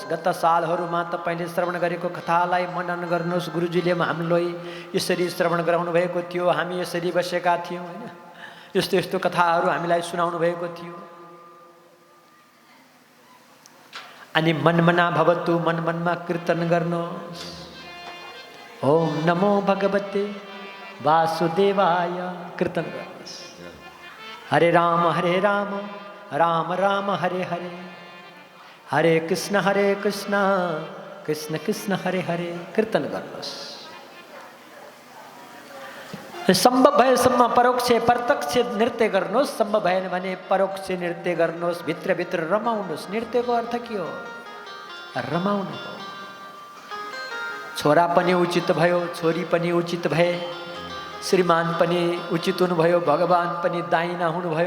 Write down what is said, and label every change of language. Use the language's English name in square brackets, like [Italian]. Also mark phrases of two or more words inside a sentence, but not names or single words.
[Nepali] गत सालहरूमा तपाईँले श्रवण गरेको कथालाई मनन गर्नुहोस्। गुरुजीले हामीलाई यसरी श्रवण गराउनु भएको थियो, हामी यसरी बसेका थियौँ होइन। यस्तो यस्तो कथाहरू हामीलाई सुनाउनु भएको थियो। अनि [Sanskrit] मनमना भवतु, [Nepali] मन मनमा कीर्तन गर्नुहोस्। [Sanskrit] ओम नमो भगवते वासुदेवाय [Nepali] कीर्तन गर्नुहोस्। [Sanskrit] हरे राम राम राम हरे हरे, हरे कृष्ण कृष्ण कृष्ण हरे हरे [Nepali] कीर्तन गर्नुहोस्। सम्भव भएसम्म परोक्ष प्रत्यक्ष नृत्य गर्नुहोस्। सम्भव भएन भने परोक्ष नृत्य गर्नुहोस्। भित्र रमाउनुहोस्। नृत्यको अर्थ के हो? रमाउनु हो। छोरा पनि उचित भयो, छोरी पनि उचित भए, श्रीमान पनि उचित हुनुभयो, भगवान पनि दाइना हुनुभयो।